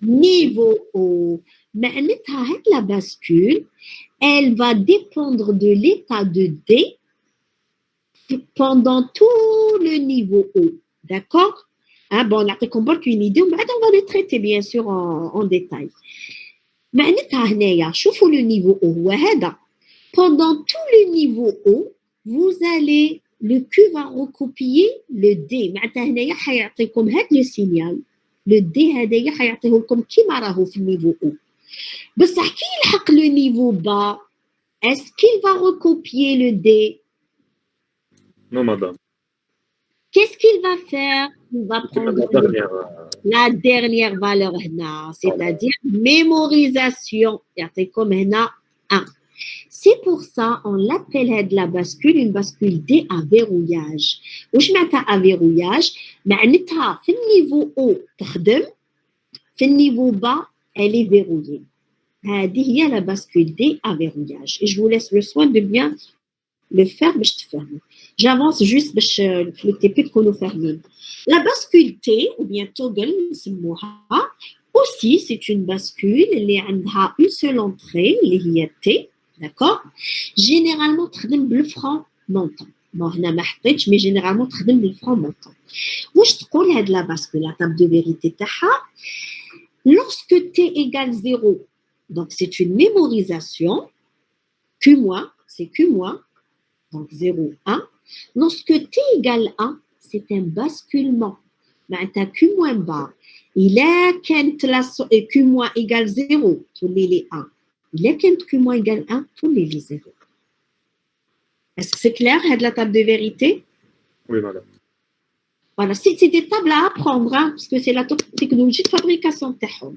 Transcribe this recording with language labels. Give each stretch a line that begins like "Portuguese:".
French: niveau haut.
Arabic: معناتها
French: la bascule, elle va dépendre de l'état de D pendant tout le niveau haut. D'accord? Hein, bon, on a compris une idée, mais on va les traiter bien sûr en détail.
Arabic: معناتها هنايا شوفوا le niveau haut هو هذا.
French: Pendant tout le niveau haut, vous allez le Q va recopier le D.
Arabic: معناتها هنايا حيعطيكم هذا le signal. Le D هذايا حيعطيه لكم كيما راهو في النيفو haut. بصح كي يلحق
French: le niveau bas, est-ce qu'il va recopier le D? Non, madame. Qu'est-ce qu'il va faire? Il va prendre la dernière valeur هنا, c'est-à-dire mémorisation.
Arabic: يعطيكم هنا 1.
French: C'est pour ça on l'appelle la bascule une bascule D à verrouillage.
Arabic: واش معناتها à verrouillage؟ معناتها في النيفو haut تخدم, في النيفو bas
French: elle est verrouillée. هذه هي la bascule D à verrouillage. Et je vous laisse le soin de bien le faire
Arabic: باش تفهموا.
French: J'avance juste
Arabic: باش في التيبي تكونوا فاهمين.
French: La bascule T ou bien toggle
Arabic: نسموها
French: aussi c'est une bascule
Arabic: اللي عندها
French: une seule entrée
Arabic: اللي هي
French: T. D'accord? Généralement
Arabic: تخدم بالفران
French: montant. Bon هنا
Arabic: ما حطيتش
French: mais généralement
Arabic: تخدم بالفران
French: montant.
Arabic: واش تقول هاد
French: la bascule la table de vérité
Arabic: تاعها
French: lorsque T égale 0 donc c'est une mémorisation Q- c'est Q- donc 0 1. Lorsque T égale 1 c'est un basculement.
Arabic: معناتها Q moins bas إلا كانت Q égale 0 تولي لي 1. إلا كانت Q moins égale 1 تولي لي 0.
French: Est-ce que c'est clair هاد la table de vérité? Oui, madame. Voilà, c'est des tables à apprendre hein, parce que c'est la technologie de fabrication
Arabic: تاعهم.